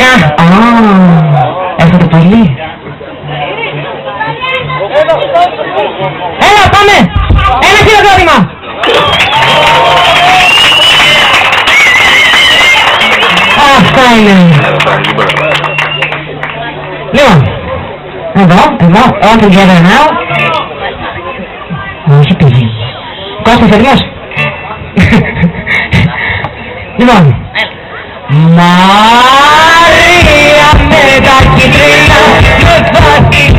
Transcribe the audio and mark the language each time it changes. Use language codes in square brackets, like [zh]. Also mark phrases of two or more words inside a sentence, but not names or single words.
[el] Έρχεται πολύ. Έλα, πάμε. Ένα χειροκρότημα. Αυτά είναι. Λοιπόν, εδώ, [en] all together now. [el] Όχι παιδί. Κώστας έτοιμος. Λοιπόν, Μαρία με τα κίτρινα,